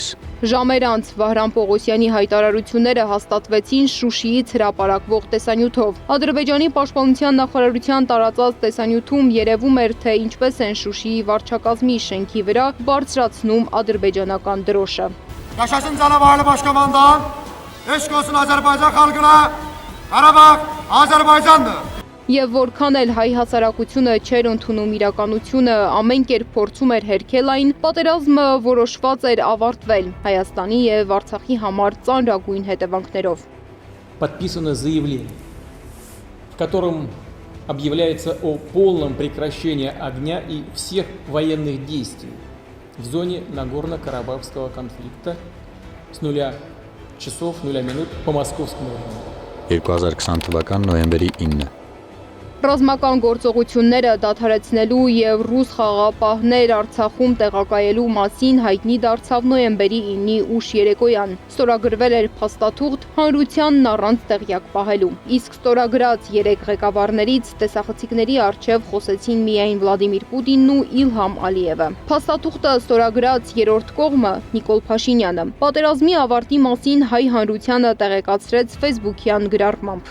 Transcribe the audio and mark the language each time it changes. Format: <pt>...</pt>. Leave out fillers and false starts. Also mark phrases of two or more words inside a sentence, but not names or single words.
<hy>Ժամեր անց Վահրամ Պողոսյանի հայտարարությունները հաստատվեցին Շուշիից հրապարակվող տեսանյութով։ Ադրբեջանի պաշտպանության նախարարության տարածած տեսանյութում երևում էր, թե ինչպես են Շուշիի վարչակազմի շենքի վրա բարձրացնում ադրբեջանական դրոշը։</hy> <az>Yaşasın Canavarlı Başkomandan, eşk olsun Azerbaycan halkına, Qarabağ Azerbaycandır.</az> <hy>Եվ որքան էլ հայ հասարակությունը չէր ընդունում իրականությունը, ամեն կերպ փորձում էր հերքել այն, պատերազմը որոշված էր ավարտվել Հայաստանի և Արցախի համար ծանրագույն հետևանքներով։</hy> <ru>Подписано заявление, в котором объявляется о полном прекращении огня и всех военных действий в зоне Нагорно-Карабахского конфликта с 0 часов 0 минут по московскому времени.</ru> <hy>2020 թվական նոյեմբերի 9 Ռազմական գործողությունները դադարեցնելու եւ ռուս խաղաղապահներ Արցախում տեղակայելու մասին հայտնի դարձավ նոյեմբերի 9-ի ուշ երեկոյան։ Ստորագրվել էր փաստաթուղթ հանրությանն առանց տեղյակ պահելու։ Իսկ ստորագրած 3 ղեկավարներից տեսախցիկների առջև խոսեցին միայն Վլադիմիր Պուտինն ու Իլհամ Ալիևը։ Փաստաթուղթը ստորագրած երրորդ կողմը Նիկոլ Փաշինյանը պատերազմի ավարտի մասին հայ հանրությանը տեղեկացրեց Facebook-յան գրառմամբ։</hy>